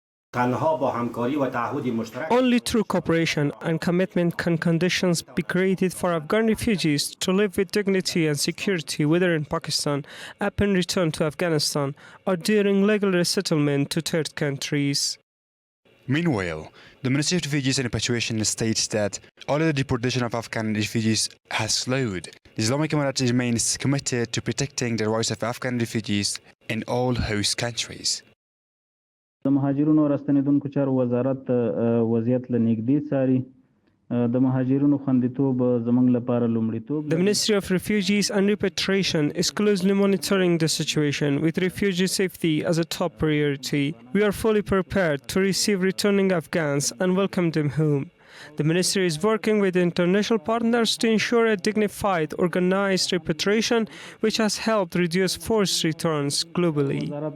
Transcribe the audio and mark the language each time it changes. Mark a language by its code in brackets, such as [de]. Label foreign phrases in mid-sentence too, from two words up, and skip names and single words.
[en] Only through cooperation and commitment can conditions be created for Afghan refugees to live with dignity and security, whether in Pakistan, upon return to Afghanistan, or during legal resettlement to third countries. Meanwhile, the Ministry of Refugees and Repatriation states that although the deportation of Afghan refugees has slowed, the Islamic Emirate remains committed to protecting the rights of Afghan refugees in all host countries. [ps] د مهاجرونو راستنیدونکو چارو وزارت وضعیت له نږدې څاري د مهاجرونو خوندیتوب زموږ لپاره لومړیتوب [en] The Ministry of Refugees and Repatriation is closely monitoring the situation with refugee safety as a top priority. We are fully prepared to receive returning Afghans and welcome them home. The Ministry is working with international partners to ensure a dignified, organized repatriation, which has helped reduce forced returns globally.